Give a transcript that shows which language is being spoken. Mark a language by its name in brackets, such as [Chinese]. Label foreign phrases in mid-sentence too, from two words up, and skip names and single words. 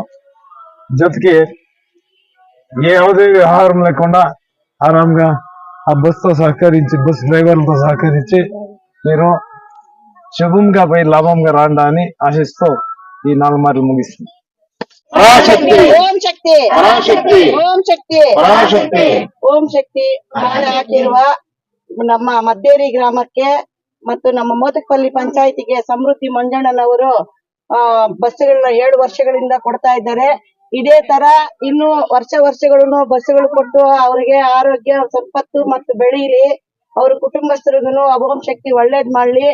[Telugu] జతకి ಯಾವುದೇ వ్యవహారం లేకుండా ఆరాంగా ఆ బస్సుతో సహకరించి బస్ డ్రైవర్లతో సహకరించి మీరు శుభంగా పోయి లాభంగా రాండా అని ఆశిస్తూ ఈ 4 మాటలు ముగిస్తుంది. పరాశక్తి [Kannada] ಓಂ ಶಕ್ತಿ ಪರಾಶಕ್ತಿ ಓಂ ಶಕ್ತಿ ಪರಾಶಕ್ತಿ ಓಂ ಶಕ್ತಿ ಮಾಡಿ ಹಾಕಿರುವ ನಮ್ಮ ಮದ್ದೇರಿ ಗ್ರಾಮಕ್ಕೆ ಮತ್ತು ನಮ್ಮ ಮೋತಕಪಲ್ಲಿ ಪಂಚಾಯಿತಿಗೆ ಸಮೃದ್ಧಿ ಮಂಜಣ್ಣನವರು ಬಸ್ಸುಗಳನ್ನ 7 ವರ್ಷಗಳಿಂದ ಕೊಡ್ತಾ ಇದ್ದಾರೆ. ಇದೇ ತರ ಇನ್ನು ವರ್ಷಗಳನ್ನು ಬಸ್ಸುಗಳು ಕೊಟ್ಟು ಅವರಿಗೆ ಆರೋಗ್ಯ ಸಂಪತ್ತು ಮತ್ತು ಬೆಳೀಲಿ, ಅವ್ರ ಕುಟುಂಬಸ್ಥರಿಗೂ ಓಂ ಶಕ್ತಿ ಒಳ್ಳೇದ್ ಮಾಡ್ಲಿ.